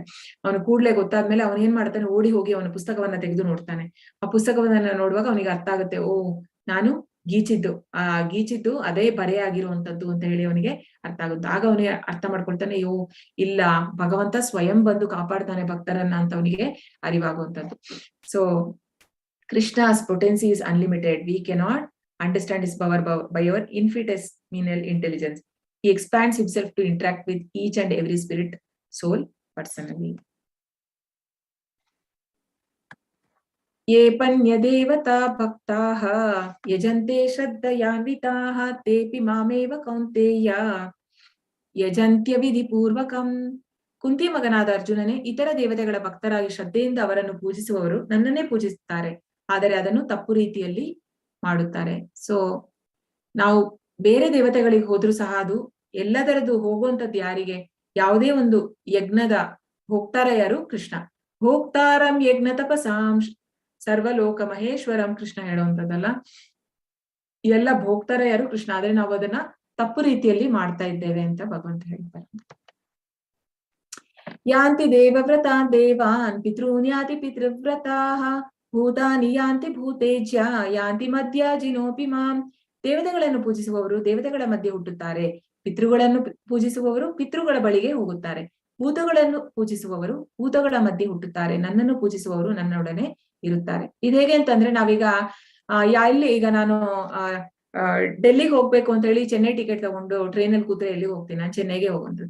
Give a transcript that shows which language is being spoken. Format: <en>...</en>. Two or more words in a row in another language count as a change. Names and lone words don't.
<kn>ಅವನು ಕೂಡ್ಲೆ ಗೊತ್ತಾದ್ಮೇಲೆ ಅವನ್ ಏನ್ ಮಾಡ್ತಾನೆ, ಓಡಿ ಹೋಗಿ ಅವನ ಪುಸ್ತಕವನ್ನ ತೆಗೆದು ನೋಡ್ತಾನೆ. ಆ ಪುಸ್ತಕವನ್ನ ನೋಡುವಾಗ ಅವನಿಗೆ ಅರ್ಥ ಆಗುತ್ತೆ, ಓ ನಾನು ಗೀಚಿದ್ದು ಅದೇ ಬರೆ ಆಗಿರುವಂತದ್ದು ಅಂತ ಹೇಳಿ ಅವನಿಗೆ ಅರ್ಥ ಆಗುತ್ತೆ. ಆಗ ಅವನಿಗೆ ಅರ್ಥ ಮಾಡ್ಕೊಳ್ತಾನೆ, ಅಯ್ಯೋ ಇಲ್ಲ, ಭಗವಂತ ಸ್ವಯಂ ಬಂದು ಕಾಪಾಡ್ತಾನೆ ಭಕ್ತರನ್ನ ಅಂತ ಅವನಿಗೆ ಅರಿವಾಗುವಂತದ್ದು.</kn> <en>ಸೊ Krishna's potency is unlimited. We cannot understand his power by our infinitesimal intelligence. He expands himself to interact with each and every spirit, soul, personally.</en> <sa>ये पन्यदेवता भक्ताः यजन्ते श्रद्धयान्विताः तेऽपि मामेव कौन्तेय ಯಜಂತ್ಯ ವಿಧಿ ಪೂರ್ವಕಂ.</sa> <kn>ಕುಂತಿ ಮಗನಾದ ಅರ್ಜುನನೇ, ಇತರ ದೇವತೆಗಳ ಭಕ್ತರಾಗಿ ಶ್ರದ್ಧೆಯಿಂದ ಅವರನ್ನು ಪೂಜಿಸುವವರು ನನ್ನನ್ನೇ ಪೂಜಿಸುತ್ತಾರೆ, ಆದರೆ ಅದನ್ನು ತಪ್ಪು ರೀತಿಯಲ್ಲಿ ಮಾಡುತ್ತಾರೆ. ಸೊ ನಾವು ಬೇರೆ ದೇವತೆಗಳಿಗೆ ಹೋದ್ರೂ ಸಹ ಅದು ಎಲ್ಲದರದ್ದು ಹೋಗುವಂತದ್ದು ಯಾರಿಗೆ, ಯಾವುದೇ ಒಂದು ಯಜ್ಞದ ಹೋಗ್ತಾರ ಯಾರು, ಕೃಷ್ಣ.</kn> <sa>ಹೋಗ್ತಾರಂ ಯಜ್ಞ ತಪಸಾಂ ಸರ್ವಲೋಕ ಮಹೇಶ್ವರಂ,</sa> <kn>ಕೃಷ್ಣ ಹೇಳುವಂತದ್ದಲ್ಲ, ಎಲ್ಲ ಭೋಗ್ತಾರ ಯಾರು, ಕೃಷ್ಣ. ಆದ್ರೆ ನಾವು ಅದನ್ನ ತಪ್ಪು ರೀತಿಯಲ್ಲಿ ಮಾಡ್ತಾ ಇದ್ದೇವೆ ಅಂತ ಭಗವಂತ ಹೇಳ್ತಾರೆ.</kn> <sa>ಯಾಂತಿ ದೇವವ್ರತಾ ದೇವಾನ್ ಪಿತೃನ್ ಯಾತಿ ಪಿತೃವ್ರತಾಃ ಭೂತಾನಿ ಯಾಂತಿ ಭೂತೇಜ್ಯ ಯಾಂತಿ ಮಧ್ಯಾಜಿನೋಪಿ ಮಾಂ.</sa> <kn>ದೇವತೆಗಳನ್ನು ಪೂಜಿಸುವವರು ದೇವತೆಗಳ ಮಧ್ಯೆ ಹುಟ್ಟುತ್ತಾರೆ, ಪಿತೃಗಳನ್ನು ಪೂಜಿಸುವವರು ಪಿತೃಗಳ ಬಳಿಗೆ ಹೋಗುತ್ತಾರೆ, ಭೂತಗಳನ್ನು ಪೂಜಿಸುವವರು ಭೂತಗಳ ಮಧ್ಯೆ ಹುಟ್ಟುತ್ತಾರೆ, ನನ್ನನ್ನು ಪೂಜಿಸುವವರು ನನ್ನೊಡನೆ ಇರುತ್ತಾರೆ. ಇದು ಹೇಗೆ ಅಂತಂದ್ರೆ, ನಾವೀಗ ಇಲ್ಲಿ ಈಗ ನಾನು ಡೆಲ್ಲಿಗೆ ಹೋಗ್ಬೇಕು ಅಂತ ಹೇಳಿ ಚೆನ್ನೈ ಟಿಕೆಟ್ ತಗೊಂಡು ಟ್ರೈನಲ್ಲಿ ಕೂತ್ರೆ ಎಲ್ಲಿಗೆ ಹೋಗ್ತೀನಿ, ನಾನು ಚೆನ್ನೈಗೆ ಹೋಗುವಂಥದ್ದು.</kn>